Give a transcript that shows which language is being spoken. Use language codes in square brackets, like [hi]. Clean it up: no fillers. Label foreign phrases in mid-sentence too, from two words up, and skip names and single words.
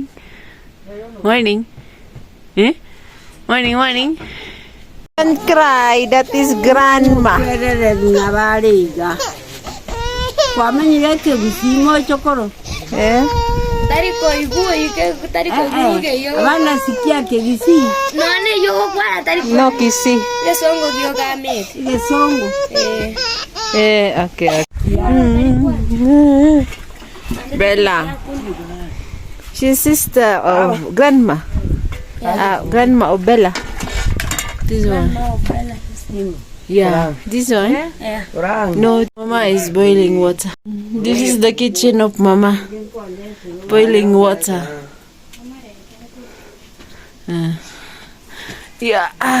[en] Morning. Eh? Morning, morning. Don't cry. That is grandma. Eh? Abana sikia kegisi. No kissy. Lesongo. Okay. Bella. She's sister of grandma. Grandma of Bella. This one. Yeah. This one? No, Mama is boiling water. This is the kitchen of Mama. Boiling water. Yeah.